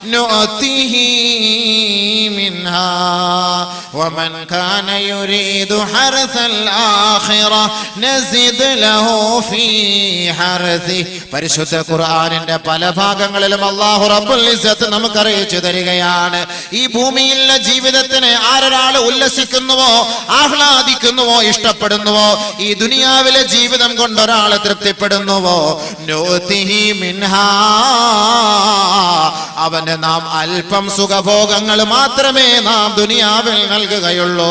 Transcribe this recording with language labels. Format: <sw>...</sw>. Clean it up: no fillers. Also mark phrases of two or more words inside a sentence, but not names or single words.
<ar>نؤته منها ومن كان يريد حرث الآخرة نزد له في حرثه.</ar> <ml>പരിശുദ്ധ ഖുർആനിന്റെ പല ഭാഗങ്ങളിലും</ml> <ar>الله رب العزة</ar> <ml>നമുക്ക് അറിയിച്ചു തരികയാണ്, ഈ ഭൂമിയിലെ ജീവിതത്തിന് ആരൊരാൾ ഉല്ലസിക്കുന്നുവോ, ആഹ്ലാദിക്കുന്നുവോ, ഇഷ്ടപ്പെടുന്നുവോ, ഈ ദുനിയാവിലെ ജീവിതം കൊണ്ട് ഒരാൾ തൃപ്തിപ്പെടുന്നുവോ,</ml> <ar>نؤته منها,</ar> <ml>അവന് നാം അല്പം സുഖഭോഗങ്ങൾ മാത്രമേ നാം ദുനിയാവിൽ നൽകുകയുള്ളൂ.</ml>